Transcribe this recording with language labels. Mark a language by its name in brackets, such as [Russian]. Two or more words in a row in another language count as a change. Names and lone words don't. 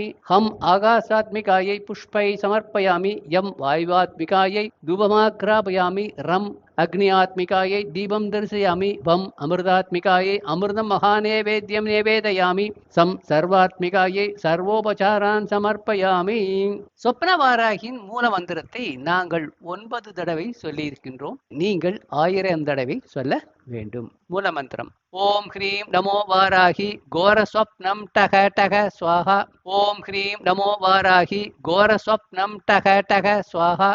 [Sanskrit] हम आकाशात्मिकायै पुष्पै समर्पयामि. यं वायुवात्मिकायै धूपमाग्रापयामि. रं अग्नियात्मिकायै दीपं दर्शयामि. वं अमृतात्मिकायै अमृतं महानैवेद्यं निवेदयामि. सं सर्वात्मिकायै सर्वोपचारान् समर्पयामि. [Tamil] சொப்னவாராகியின் மூல மந்திரத்தை நாங்கள் 9 தடவை சொல்லியிருக்கின்றோம். நீங்கள் 1000 தடவை சொல்ல வேண்டும். மூல மந்திரம். [Sanskrit] ॐ ह्रीं नमो वाराहि घोर स्वप्नं टक टक स्वाहा. ॐ ह्रीं नमो वाराहि घोर स्वप्नं टक टक स्वाहा.